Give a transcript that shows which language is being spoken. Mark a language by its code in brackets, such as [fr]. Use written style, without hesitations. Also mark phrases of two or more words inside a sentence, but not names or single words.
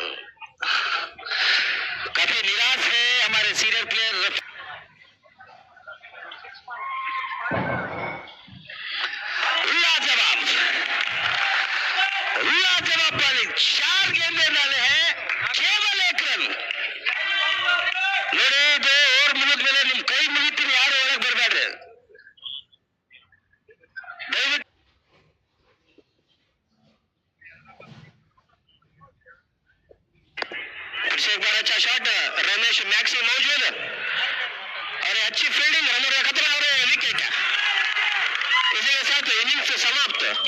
[hi] काफी निराश है हमारे [en] senior player. [hi] लाजवाब लाजवाब बॉलिंग, 4 गेंदें डाले हैं, केवल 1 रन। [kn] ನೋಡಿ, ಇದು ಓವರ್ ಮುಗಿದ ಮೇಲೆ ನಿಮ್ ಕೈ ಮುಗಿತೀನಿ, ಯಾರು ಒಳಗೆ ಬರಬೇಡ್ರಿ ದಯವಿಟ್ಟು. [hi] एक बार अच्छा शॉट, रमेश मैक्सी मौजूद और अच्छी फील्डिंग, रनर का खतरा और विकेट। इसी के साथ इनिंग्स समाप्त।